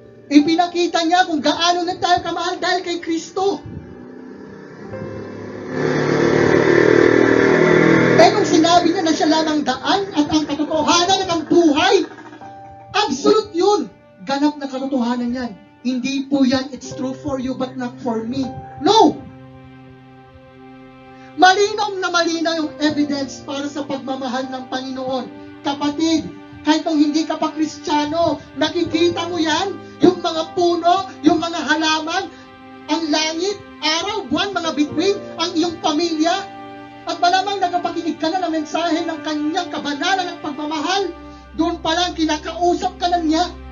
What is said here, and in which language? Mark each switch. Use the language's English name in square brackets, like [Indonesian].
[Filipino] Ipinakita niya kung gaano na tayo kamahal dahil kay Kristo. Eh kung sinabi niya na siya lamang daan at ang katotohanan at ang buhay, absolute yun. Ganap na katotohanan yan. Hindi po yan, [English] it's true for you but not for me. No! [Filipino] Malinaw na malinaw yung evidence para sa pagmamahal ng Panginoon. Kapatid, kahit kung hindi ka pa Kristiyano, nakikita mo yan, yung mga puno, yung mga halaman, ang langit, araw, buwan, mga bituin, ang iyong pamilya, at malamang nagpapakinig ka na ng mensahe ng kanyang kabanalan ng pagmamahal, doon pa lang kinakausap ka na niya.